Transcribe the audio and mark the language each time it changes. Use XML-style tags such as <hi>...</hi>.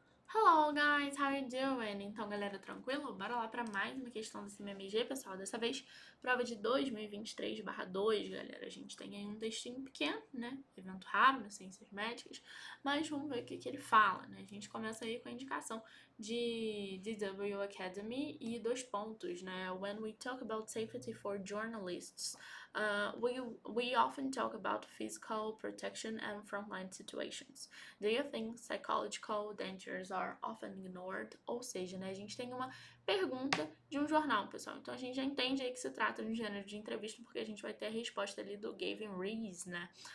<en>Hello guys, how you doing?</en> <pt>Então, galera, tranquilo? Bora lá para mais uma questão do CMMG, pessoal. Dessa vez, prova de 2023/2, galera. A gente tem aí um textinho pequeno, né? Evento raro nas ciências médicas, mas vamos ver o que ele fala, né? A gente começa aí com a indicação de DW Academy e 2 pontos, né?</pt> <en>When we talk about safety for journalists, we often talk about physical protection and frontline situations. Do you think psychological dangers are often ignored?</en> <pt>Ou seja, né, a gente tem uma pergunta de um jornal, pessoal. Então a gente já entende aí que se trata de um gênero de entrevista, porque a gente vai ter a resposta ali do Gavin Rees, né?</pt>